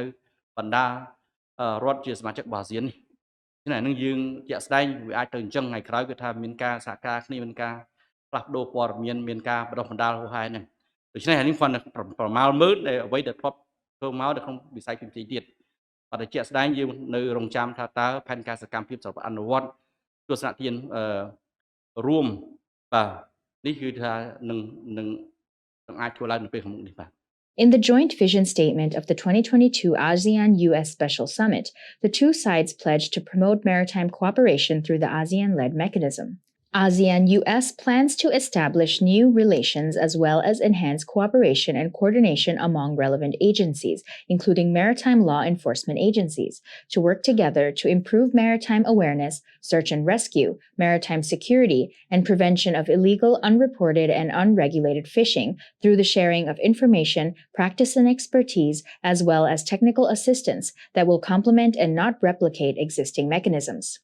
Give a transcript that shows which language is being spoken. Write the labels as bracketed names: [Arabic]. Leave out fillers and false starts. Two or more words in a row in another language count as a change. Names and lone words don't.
[Khmer] បណ្ដារដ្ឋជាសមាជិកអាស៊ាននេះណានឹងយើងជាក់ស្ដែងវាអាចទៅអញ្ចឹងថ្ងៃក្រោយគឺថាមានការសហការគ្នាមានការផ្លាស់ប្ដូរព័ត៌មានមានការបដិបណ្ដាលហួសហេតុហ្នឹងដូច្នេះអានេះគាត់ប្រមាលមើលដែលអ្វីដែលធ្លាប់ធ្វើមកនៅក្នុងវិស័យផ្សេងៗទៀតអត់តែជាក់ស្ដែងយើងនៅរងចាំថាតើផែនការសកម្មភាពសម្រាប់អនុវត្តទស្សនទានរួមបាទនេះគឺថានឹងអាចធ្វើឡើងនៅពេលខាងមុខនេះបាទ [English] In the joint vision statement of the 2022 ASEAN-US Special Summit, the two sides pledged to promote maritime cooperation through the ASEAN-led mechanism. ASEAN-US plans to establish new relations as well as enhance cooperation and coordination among relevant agencies, including maritime law enforcement agencies, to work together to improve maritime awareness, search and rescue, maritime security, and prevention of illegal, unreported, and unregulated fishing through the sharing of information, practice and expertise, as well as technical assistance that will complement and not replicate existing mechanisms.